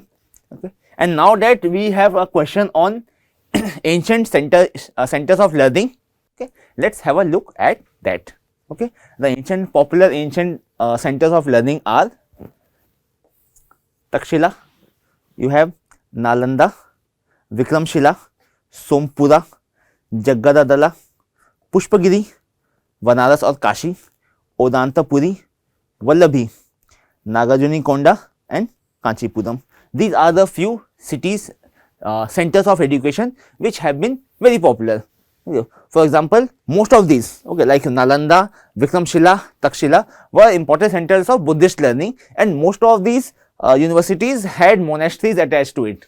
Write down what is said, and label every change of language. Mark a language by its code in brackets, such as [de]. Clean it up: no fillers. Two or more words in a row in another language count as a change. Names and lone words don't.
[en] Okay, and now that we have a question on ancient centers of learning, okay, let's have a look at that. Okay, the popular ancient centers of learning are Takshila, you have Nalanda, Vikramshila, Sompura, Jaggadadala, Pushpagiri, Vanaras or Kashi, Odantapuri, Vallabhi, Nagarjunikonda and Kanchipuram. These are the few cities, centers of education which have been very popular. For example, most of these, okay, like Nalanda, Vikramshila, Takshila were important centers of Buddhist learning, and most of these universities had monasteries attached to it.